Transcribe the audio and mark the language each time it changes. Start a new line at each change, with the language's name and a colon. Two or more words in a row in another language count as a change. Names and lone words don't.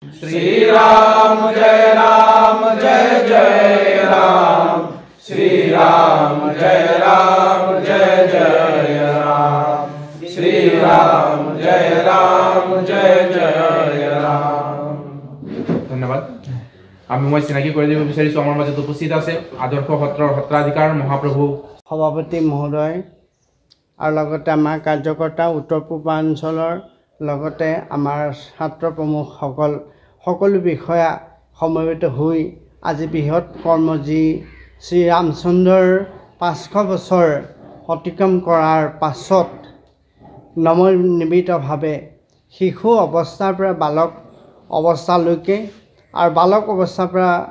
Hindi: श्री राम जय जय राम श्री राम जय जय राम श्री राम जय राम।
Assamese: ধন্যবাদ। মই চিনাকি কৰি দিব বিচাৰিছোঁ আমাৰ মাজত উপস্থিত আছে আদৰ্শ সত্ৰৰ সত্ৰাধিকাৰ মহাপ্ৰভু সভাপতি মহোদয় আৰু লগতে আমাৰ কাৰ্যকৰ্তা উত্তৰ পূৰ্বাঞ্চলৰ লগতে আমাৰ ছাত্ৰ প্ৰমুখসকল সকলো বিষয়া সমবেত হৈ আজি বৃহৎ কৰ্ম যি শ্ৰী ৰামচন্দ্ৰৰ 500 বছৰ অতিক্ৰম কৰাৰ পাছত নৱনিৰ্মিতভাৱে শিশু অৱস্থাৰ পৰা বালক অৱস্থালৈকে আৰু বালক অৱস্থাৰ পৰা